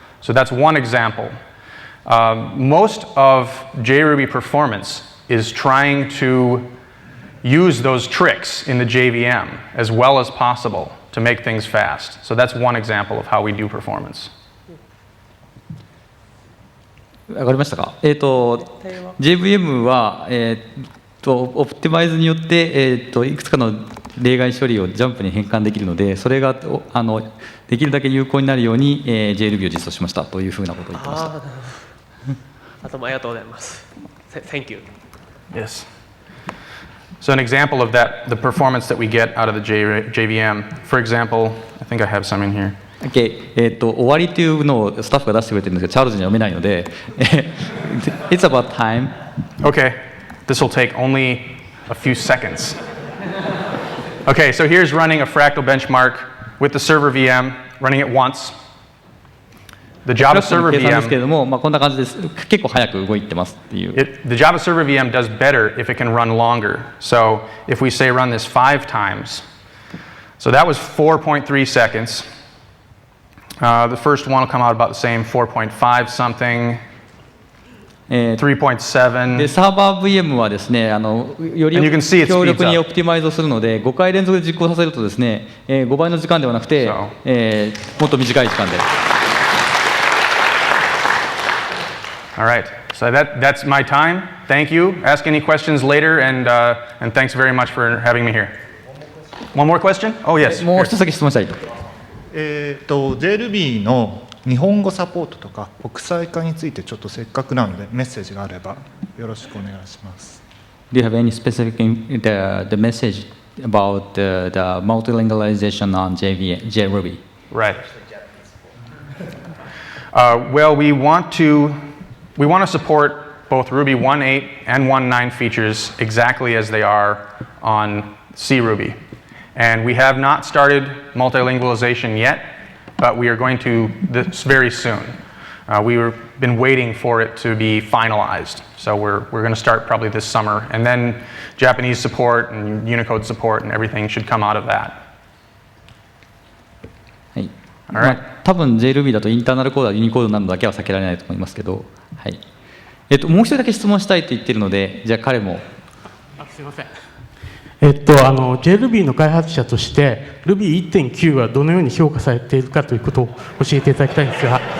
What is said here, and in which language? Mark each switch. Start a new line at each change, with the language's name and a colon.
English: So that's one example. Most of JRuby Performance is trying to use those tricks in the JVM as well as possible to make things fast. So that's one example of how we do performance.
Japanese: わかりましたか。 JVM は、オプティマイズによって、いくつかの例外処理をジャンプに変換できるので、それができるだけ有効になるように、JRuby を実装しましたというふうなことを言ってました。ありがとうございます。
English: Thank you. Yes. So an example of that, the performance that we get out of the JVM, for example, I think I have some in here. Okay.
Japanese: 終わりというのをスタッフが出してくれてるんですけど、チャールズには読めないので、
English: It's about time. Okay. This will take only a few seconds. Okay, so here's running a fractal benchmark with the server VM, running it once. The Java server
Japanese: 計算ですけれども、こんな感じです。結構早く動いてますっていう。
English: the Java server VM does better if it can run longer. So if we say run this 5 times, So that was 4.3 seconds. The first one will come out about the same, 4.5 something, 3.7.
Japanese: で、サーバー VM はですね、より
English: And you can see it
Japanese: 強
English: speeds
Japanese: 力に
English: up.
Japanese: オプティマイズをするので、5回連続で実行させるとですね、5倍の時間ではなくて、
English: So.
Japanese: もっと短い時間で。
English: All right, so that's my time. Thank you. Ask any questions later, and thanks very much for having me here. One more question? Oh, yes.
Japanese: もう一つだけ質問したい。 JRuby の日本語サポートとか国際化についてちょっとせっかくなのでメッセージがあればよろしくお願いします。
English: Do you have any specific the message about the multilingualization on JRuby? Right. Well, we want to support both Ruby 1.8 and 1.9 features exactly as they are on CRuby. And we have not started multilingualization yet, but we are going to this very soon. We've been waiting for it to be finalized. So we're going to start probably this summer. And then Japanese support and Unicode support and everything should come out of that.
Japanese: はい。
English: Alright.
Japanese: まあ多分 JRuby だとインターナルコードはユニコードなのだけは避けられないと思いますけど、はい。もう一人だけ質問したいと言っているので、じゃあ彼も。すみません。 JRuby の開発者として Ruby1.9 はどのように評価されているかということを教えていただきたいんですが。